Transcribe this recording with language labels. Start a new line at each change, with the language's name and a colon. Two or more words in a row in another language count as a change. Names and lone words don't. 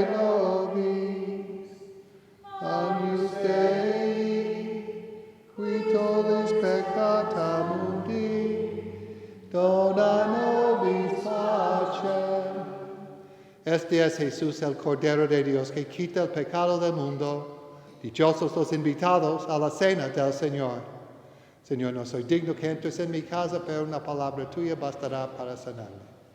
Latin: nobis, agnus Dei, qui tollis peccata mundi, dona nobis pacem.
Spanish: Este es Jesús, el Cordero de Dios, que quita el pecado del mundo. Dichosos los invitados a la cena del Señor. Señor, no soy digno que entres en mi casa, pero una palabra tuya bastará para sanarme.